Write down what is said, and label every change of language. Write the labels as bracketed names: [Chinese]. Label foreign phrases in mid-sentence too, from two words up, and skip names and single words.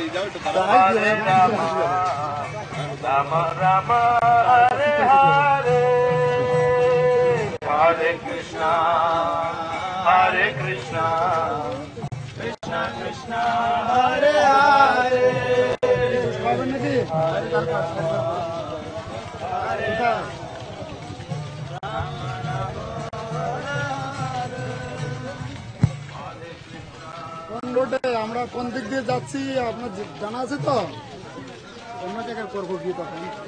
[Sanskrit] Rama Rama Hare Hare Hare Krishna, Hare Krishna, Krishna Krishna, Hare Hare, [Bangla] কোন রোডে আমরা কোন দিক দিয়ে যাচ্ছি আপনার জানা আছে তো? অন্য জায়গায় করবো কি তখন?